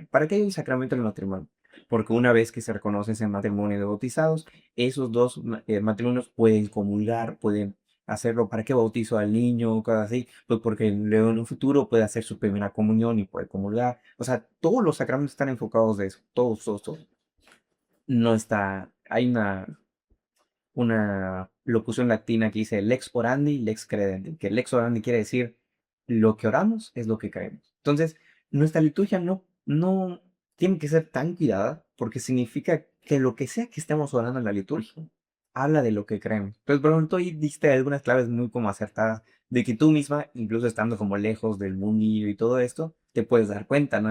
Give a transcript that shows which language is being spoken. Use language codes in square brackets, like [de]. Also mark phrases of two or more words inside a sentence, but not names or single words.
[es] ¿Para qué hay un sacramento del matrimonio? Porque una vez que se reconoce ese matrimonio de bautizados, esos dos matrimonios pueden comulgar, pueden hacerlo. ¿Para qué bautizo al niño? Cosas así. Pues porque luego en un futuro puede hacer su primera comunión y puede comulgar. O sea, todos los sacramentos están enfocados de eso. Todos, todos, todos. No está. Hay una locución latina que dice [la] lex orandi, lex credendi, [es] que [la] lex orandi [es] quiere decir lo que oramos es lo que creemos. Entonces, nuestra liturgia no tiene que ser tan cuidada porque significa que lo que sea que estemos orando en la liturgia habla de lo que creemos. Entonces, por ejemplo, tú ahí diste algunas claves muy como acertadas de que tú misma, incluso estando como lejos del mundillo y todo esto, te puedes dar cuenta, ¿no?